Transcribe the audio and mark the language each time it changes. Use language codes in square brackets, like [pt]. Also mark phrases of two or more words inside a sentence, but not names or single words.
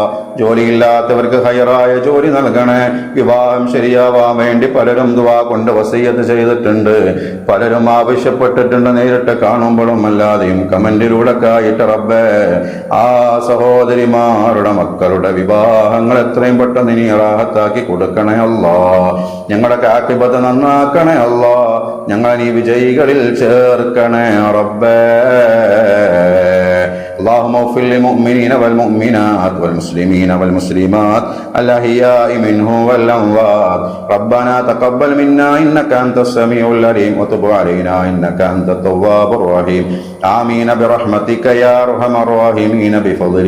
[ml] ജോലിയില്ലാത്തവർക്ക് ഹൈറായ ജോലി നൽകണേ. വിവാഹം ശരിയാവാൻ വേണ്ടി പലരും ദുആ കൊണ്ട് വസിയ്യത്ത് ചെയ്തിട്ടുണ്ട്, പലരും ആവശ്യപ്പെട്ടിട്ടുണ്ട്, നേരിട്ട് കാണുമ്പോഴും അല്ലാതെയും കമന്റിലൂടെ ആയിട്ട്. റബ്ബേ, ആ സഹോദരിമാരുടെ മക്കളുടെ വിവാഹങ്ങൾ എത്രയും പെട്ടെന്ന് നീ റാഹത്താക്കി കൊടുക്കണേ അല്ലാഹ്. ഞങ്ങളുടെ ആഖിബത്ത് നന്നാക്കണേ അല്ലാഹ്. ഞങ്ങളെ നീ വിജയികളിൽ ചേർക്കണേ റബ്ബേ. [ar] اللهم اغفر للمؤمنين والمؤمنات والمسلمين والمسلمات الأحياء منهم والأموات. ربنا تقبل منا إنك أنت السميع العليم وتب علينا إنك أنت التواب الرحيم. آمين برحمتك يا أرحم الراحمين بفضلك.